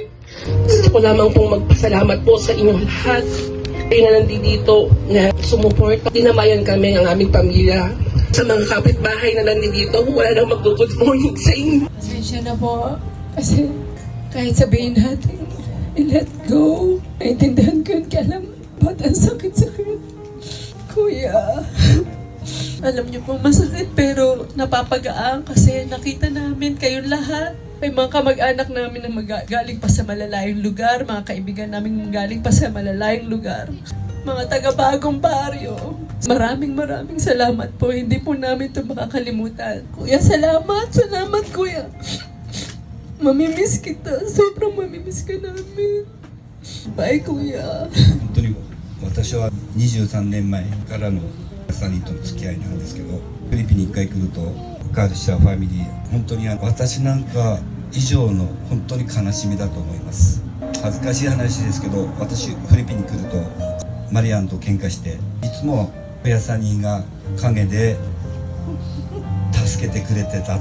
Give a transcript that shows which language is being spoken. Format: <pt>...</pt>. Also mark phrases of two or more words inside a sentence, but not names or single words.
<tl>Gusto ko lamang pong magpasalamat po sa inyong lahat. Kayo na nandito na sumuporta. Dinamayan kami ang aming pamilya. Sa mga kapitbahay na nandito, wala nang mag-</tl> <en>good morning</en> <tl>sa inyo. Pasensya na po kasi kahit sabihin natin i-</tl> <en>let go,</en> <tl>naintindihan ko yung kailan ba't ang sakit-sakit. Kuya, Alam niyo po masakit pero napapagaan kasi nakita namin kayong lahat. May mga kamag-anak namin na galing pa sa malalayong lugar, mga kaibigan namin galing pa sa malalayong lugar, mga taga-bagong baryo. Maraming salamat po. Hindi po namin ito makakalimutan. Kuya, salamat Kuya. Mamimiss kita. Sobrang mamimiss ka namin. Bye, Kuya.</tl> <ja>本当に私は23年前からのサニーとの付き合いなんですけど、フィリピンに1回来るとガールシャーファミリー、本当に私なんか以上の本当に悲しみだと思います。恥ずかしい話ですけど、私フィリピンに来るとマリアンと喧嘩して、いつもフェアサニーが陰で助けてくれてた。</ja>